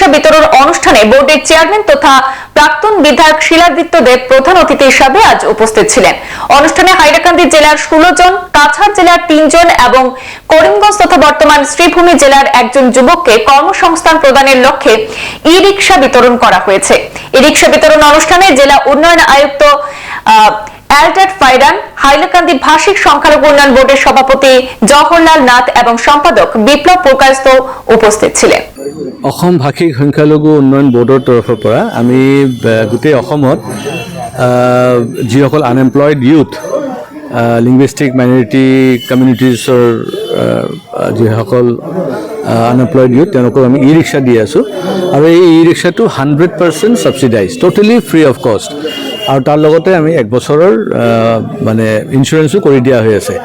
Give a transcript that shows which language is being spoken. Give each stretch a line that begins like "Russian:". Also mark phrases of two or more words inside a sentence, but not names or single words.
Bangla: বিতরণ অনুষ্ঠানে বোর্ডের চেয়ারম্যান তথা প্রাক্তন বিধায়ক শিলাদিত্য দেব প্রধান অতিথি হিসাবে আজ উপস্থিত ছিলেন। অনুষ্ঠানে হাইলাকান্দি জেলার 16 জন, কাছাড় জেলার 3 জন এবং করিমগঞ্জ তথা বর্তমান শ্রীভূমি জেলার একজন যুবককে কর্মসংস্থান প্রদানের লক্ষ্যে ই-রিকশা বিতরণ করা হয়েছে। ই-রিকশা বিতরণ অনুষ্ঠানে জেলা উন্নয়ন আয়ুক্ত এলডার ফাইরান, হাইলাকান্দি ভাষিক সংখ্যালঘু উন্নয়ন বোর্ডের সভাপতি জওহরলাল নাথ এবং সম্পাদক বিপ্লব পুরকায়স্থ উপস্থিত ছিলেন।
Assamese: অসম ভাষিক সংখ্যালঘু উন্নয়ন বোৰ্ডৰ তৰফৰ পৰা আমি গোটেই অসমত যিসকল
English: unemployed youth, linguistic minority communities
Assamese: যিসকল
English: unemployed youth
Assamese: তেওঁলোকক আমি ই ৰিক্সা দি আছোঁ আৰু এই ই ৰিক্সাটো 100% ছাবচিডাইজ,
English: totally free of cost,
Assamese: আৰু তাৰ লগতে আমি 1 বছৰৰ মানে ইঞ্চুৰেঞ্চো কৰি দিয়া হৈ আছে।